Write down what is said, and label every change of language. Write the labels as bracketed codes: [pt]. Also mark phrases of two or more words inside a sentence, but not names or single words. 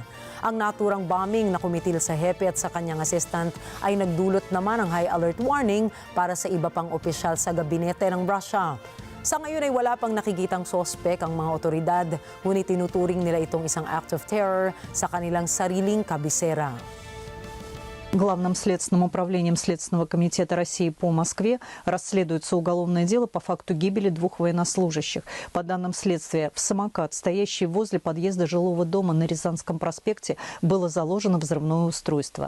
[tl] Ang naturang bombing na kumitil sa hepe at sa kanyang assistant ay nagdulot naman ng [en] high alert warning [tl] para sa iba pang opisyal sa gabinete ng Russia. Sa ngayon ay wala pang nakikitang sospek ang mga otoridad, ngunit tinuturing nila itong isang [en] act of terror [tl] sa kanilang sariling kabisera. [ru] Главным следственным управлением Следственного комитета России по Москве расследуется уголовное дело по факту гибели 2 военнослужащих. По данным следствия, в самокат, стоящий возле подъезда жилого дома на Рязанском проспекте, было заложено взрывное устройство.